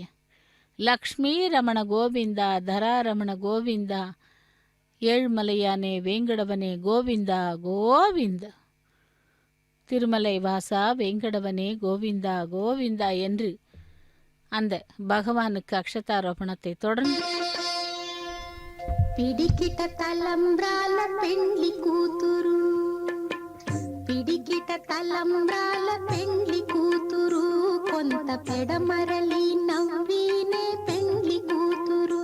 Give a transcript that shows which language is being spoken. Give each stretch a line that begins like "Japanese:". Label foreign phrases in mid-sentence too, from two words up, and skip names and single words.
Tamil: லக்ஷ்மீ ரமண கோவிந்தா, தராரமண கோவிந்தா, ஏழ்மலையானே வேங்கடவனே கோவிந்தா கோவிந்தா. திருமலை வாசா வேங்கடவனே கோவிந்தா கோவிந்தா என்று அந்த பகவானுக்கு அக்ஷதாரோபணத்தை தொடர்ந்து
Telugu: పిడికిట తలంబ్రాల పెండ్లి కూతురు, పిడికిట తలంబ్రాల పెండ్లి కూతురు, కొంత పెడమరలి నవ్వినే పెండ్లి కూతురు.